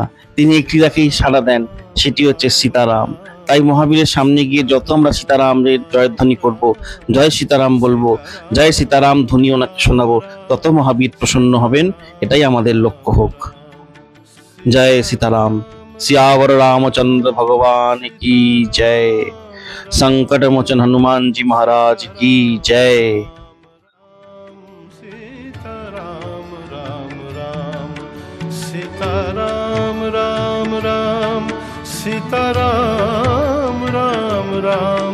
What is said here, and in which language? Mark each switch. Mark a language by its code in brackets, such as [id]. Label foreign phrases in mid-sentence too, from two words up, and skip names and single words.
[bn] তিনি একটি ডাকেই সাড়া দেন, সেটি হচ্ছে সীতারাম। তাই মহাবীরের সামনে গিয়ে যত আমরা সীতারামের জয়ধ্বনি করব, জয় সীতারাম বলবো, জয় সীতারাম ধ্বনি ওনাকে শোনাবো, তত মহাবীর প্রসন্ন হবেন। এটাই আমাদের লক্ষ্য হোক। জয় সীতারাম। [hi] सियावर रामचंद्र भगवान की जय। संकट मोचन हनुमान जी महाराज की जय। सीताराम राम राम, सीताराम राम राम, सीताराम राम राम,